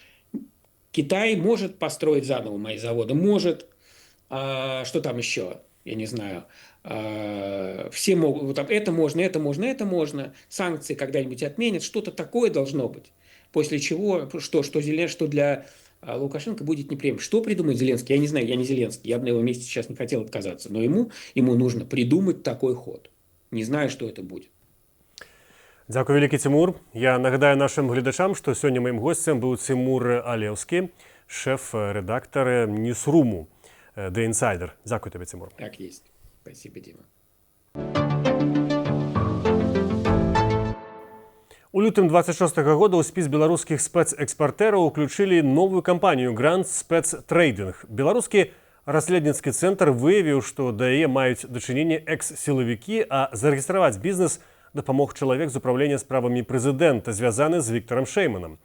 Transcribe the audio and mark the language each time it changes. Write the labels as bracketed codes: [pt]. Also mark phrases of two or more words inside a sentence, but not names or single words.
[ru] Китай может построить заново мои заводы, может, что там еще, я не знаю, все могут, вот это можно, это можно, это можно, санкции когда-нибудь отменят, что-то такое должно быть. После чего, что для Лукашенко будет неприемлемо. Что придумает Зеленский? Я не знаю, я не Зеленский, я бы на его месте сейчас не хотел отказаться, но ему нужно придумать такой ход. Не знаю, что это будет. [be] Дякую, вялікі, Цімур. Я нагадаю нашим глядачам, што сёння маім госцем быў Цімур Алеўскі, шэф-рэдактар Ньюсруму The Insider. Дякую табе, Цімур. [ru] Так есть. Спасибо, Дима. [be] У лютым 26-го года ў спіс беларускіх спецэкспартэраў уключылі новую кампанію Grand Спецтрейдинг. Беларускі расследніцкі цэнтр выявіў, што да яе маюць дачыненне экс-сілавікі, а зарэгістраваць бізнес дапамог чалавек з управлення справамі прэзідэнта, звязаны з Віктарам Шэйманам.